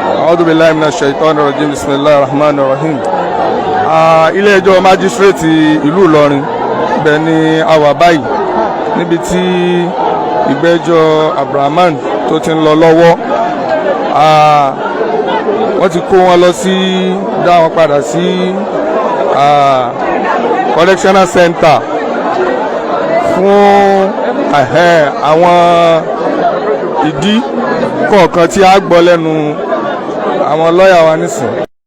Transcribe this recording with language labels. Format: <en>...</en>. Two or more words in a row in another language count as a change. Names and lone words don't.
<ar>أعوذ بالله من الشيطان الرجيم بسم الله الرحمن الرحيم.</ar> <yo>Ilé ẹjọ́ májísírèètì ìlú Ìlọrin ibẹ̀ ni a wà báyìí níbi tí ìgbẹ́jọ́ Rahmon tó ti ń lọ lọ́wọ́. Wọ́n ti kó wọn lọ sí dá wọn padà sí</yo> <en>correctional center</en> <yo>fún àwọn ìdí kọ̀ọ̀kan tí a gbọ́ lẹ́nu àwọn lọ́ọ̀yà wa nísìnyí.</yo>